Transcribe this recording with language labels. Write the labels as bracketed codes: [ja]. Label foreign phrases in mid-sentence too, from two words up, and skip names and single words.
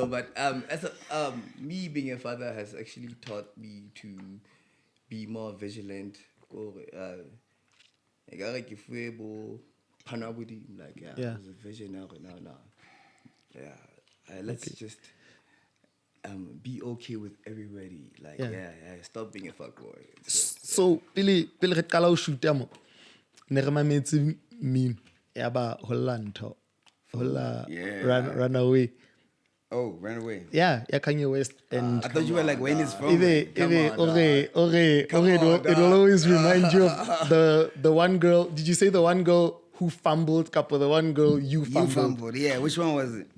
[en] But as me being a father has actually taught me to be more vigilant. Like if we like Yeah. there's a vision now. Yeah, let's just be okay with everybody. Like Yeah. stop being a fuckboy. [st] So pele re qala ho shoota mo ne re mametse mmino ya ba holla ntho holla [en] Yeah. run away. Oh, ran away. Yeah, Kanye West, and I thought you were like Wayne is from. it will always remind you of the one girl. Did you say the one girl who fumbled? Couple, the one girl you fumbled. You fumbled, yeah. Which one was it?